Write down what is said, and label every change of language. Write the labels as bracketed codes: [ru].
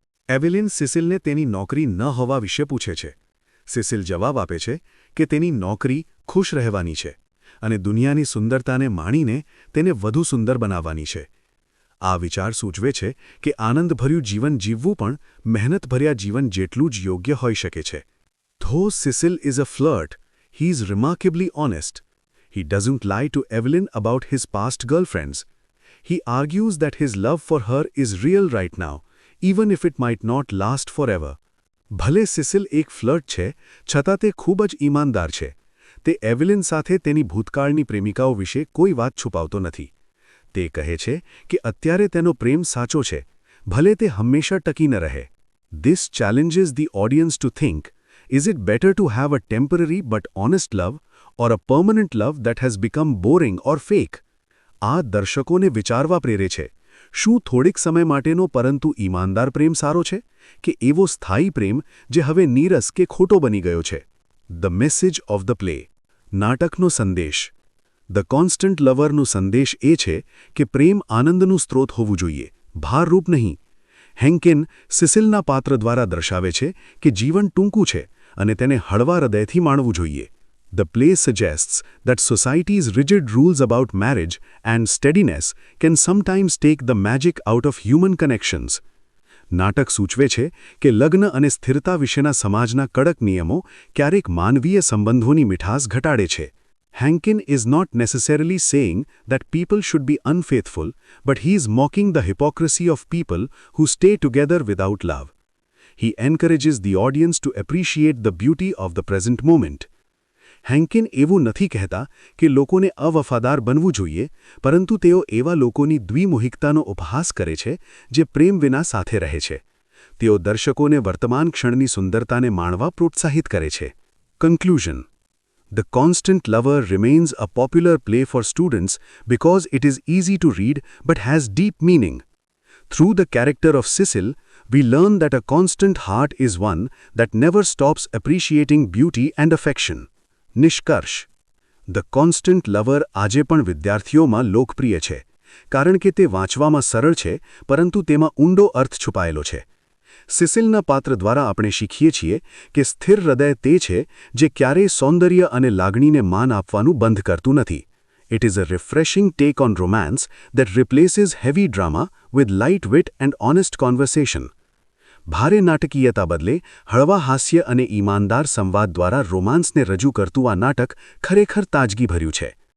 [gu] એવેલિન સિસિલને તેની નોકરી ન હોવા વિશે પૂછે છે. સિસિલ જવાબ આપે છે કે તેની નોકરી ખુશ રહેવાની છે અને દુનિયાની સુંદરતાને માણીને તેને વધુ સુંદર બનાવવાની છે. આ વિચાર સૂચવે છે કે આનંદભર્યું જીવન જીવવું પણ મહેનતભર્યા જીવન જેટલું જ યોગ્ય હોઈ શકે છે. [en] Though Cecil is a flirt, he is remarkably honest. He doesn't lie to Evelyn about his past girlfriends. He argues that his love for her is real right now, even if it might not last forever. [gu] ભલે સિસિલ એક flirt છે, છતાં તે ખૂબ જ ઈમાનદાર છે. તે એવેલિન સાથે તેની ભૂતકાળની પ્રેમિકાઓ વિશે કોઈ વાત છુપાવતો નથી. તે કહે છે કે અત્યારે તેનો પ્રેમ સાચો છે, ભલે તે હંમેશા ટકી ન રહે. [en] This challenges the audience to think, is it better to have a temporary but honest love or a permanent love that has become boring or fake? [gu] આ દર્શકોને વિચારવા પ્રેરે છે. શું થોડીક સમય માટેનો પરંતુ ઈમાનદાર પ્રેમ સારો છે કે એવો સ્થાયી પ્રેમ જે હવે નીરસ કે ખોટો બની ગયો છે? [en] The message of the play. [gu] નાટકનો સંદેશ. ધ કોન્સ્ટન્ટ લવરનો સંદેશ એ છે કે પ્રેમ આનંદનું સ્ત્રોત હોવું જોઈએ, ભારરૂપ નહીં. હેન્કેન સિસિલના પાત્ર દ્વારા દર્શાવે છે કે જીવન ટૂંકું છે અને તેને હળવા હૃદયથી માણવું જોઈએ. [en] The play suggests that society's rigid rules about marriage and steadiness can sometimes take the magic out of human connections. [gu] નાટક સૂચવે છે કે લગ્ન અને સ્થિરતા વિશેના સમાજના કડક નિયમો ક્યારેક માનવીય સંબંધોની મીઠાસ ઘટાડે છે. [en] Hankin is not necessarily saying that people should be unfaithful, but he is mocking the hypocrisy of people who stay together without love. He encourages the audience to appreciate the beauty of the present moment. [gu] હેન્કિન એવું નથી કહેતા કે લોકોને અવફાદાર બનવું જોઈએ, પરંતુ તેઓ એવા લોકોની દ્વિમોહિકતાનો ઉપહાસ કરે છે જે પ્રેમ વિના સાથે રહે છે. તેઓ દર્શકોને વર્તમાન ક્ષણની સુંદરતાને માણવા પ્રોત્સાહિત કરે છે. [en] Conclusion. The Constant Lover remains a popular play for students because it is easy to read but has deep meaning. Through the character of Cecil, we learn that a constant heart is one that never stops appreciating beauty and affection. [gu] નિષ્કર્ષ. The constant lover આજે પણ વિદ્યાર્થીઓમાં લોકપ્રિય છે, કારણ કે તે વાંચવામાં સરળ છે પરંતુ તેમાં ઊંડો અર્થ છુપાયેલો છે. સિસિલના પાત્ર દ્વારા આપણે શીખીએ છીએ કે સ્થિર હૃદય તે છે જે ક્યારેય સૌંદર્ય અને લાગણીને માન આપવાનું બંધ કરતું નથી. [en] It is a refreshing take on romance that replaces heavy drama with light wit and honest conversation. [gu] ભારે નાટકીયતા બદલે હળવા હાસ્ય અને ઈમાનદાર સંવાદ દ્વારા રોમાન્સને રજૂ કરતું આ નાટક ખરેખર તાજગીભર્યું છે.